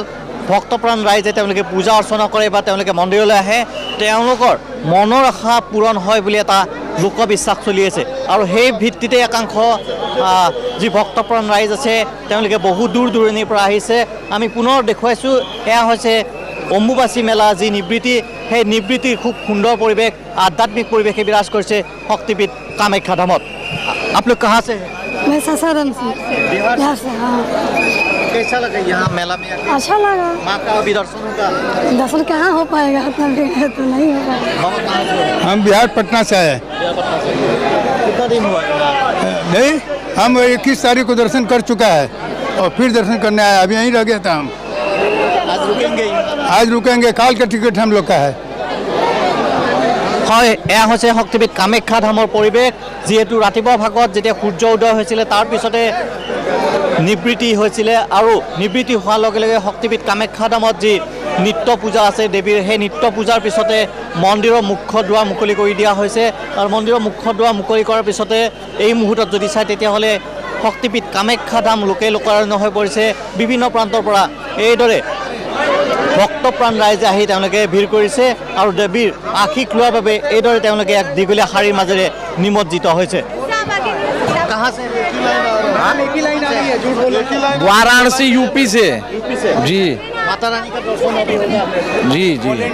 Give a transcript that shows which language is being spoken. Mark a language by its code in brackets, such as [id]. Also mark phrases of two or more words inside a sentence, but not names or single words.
[as] ভক্তপ্ৰাণ ৰাইজে তেওঁলোকে পূজা অৰ্চনা কৰে বা তেওঁলোকে মন্দিৰলৈ আহে তেওঁলোকৰ মনৰ আশা পূৰণ হয় বুলি এটা লোকবিশ্বাস চলি আছে আৰু সেই ভিত্তিতে একাংশ যি ভক্তপ্ৰাণ ৰাইজ আছে তেওঁলোকে বহু দূৰ দূৰণিৰ পৰা আহিছে আমি পুনৰ দেখুৱাইছোঁ এয়া হৈছে অম্বুবাচী মেলা যি নিবৃত্তি সেই নিবৃত্তিৰ খুব সুন্দৰ পৰিৱেশ আধ্যাত্মিক পৰিৱেশে বিৰাজ কৰিছে শক্তিপীঠ কামাখ্যা ধামত আপোনালোক [hi] कहाँ से हैं मैं सासाराम से बिहार बिहार से हाँ कैसा लगा यहाँ मेला में आके अच्छा लगा माँ का अभी दर्शन होगा दर्शन कहाँ हो पाएगा इतना भीड़ है तो नहीं होगा बाबा कहाँ से हो? हम बिहार पटना से आए कितना दिन हुआ नहीं हम 21 तारीख को दर्शन कर चुका है और फिर दर्शन करने आए अभी यहीं रह गया था हम आज रुकेंगे आज रुकेंगे काल का टिकट हम लोग का है [as] হয় এয়া হৈছে শক্তিপীঠ কামাখ্যা ধামৰ পৰিৱেশ যিহেতু ৰাতিপুৱা ভাগত যেতিয়া সূৰ্য উদয় হৈছিলে তাৰ পিছতে নিবৃত্তি হৈছিলে আৰু নিবৃত্তি হোৱাৰ লগে লগে শক্তিপীঠ কামাখ্যা ধামত যি নিত্য পূজা আছে দেৱীৰ সেই নিত্য পূজাৰ পিছতে মন্দিৰৰ মুখ্য দুৱাৰ মুকলি কৰি দিয়া হৈছে আৰু মন্দিৰৰ মুখ্য দুৱাৰ মুকলি কৰাৰ পিছতে এই মুহূৰ্তত যদি চাই তেতিয়াহ'লে শক্তিপীঠ কামাখ্যা ধাম লোকে লোকাৰণ্য হৈ পৰিছে বিভিন্ন প্ৰান্তৰ পৰা এইদৰে ভক্তপ্ৰাণ ৰাইজে আহি তেওঁলোকে ভিৰ কৰিছে আৰু দেৱীৰ আশীষ লোৱাৰ বাবে এইদৰে তেওঁলোকে এক দীঘলীয়া শাৰীৰ মাজেৰে নিমজ্জিত হৈছে [hi] वाराणसी यूपी से जी माता रानी का दर्शन अभी होगा जी जी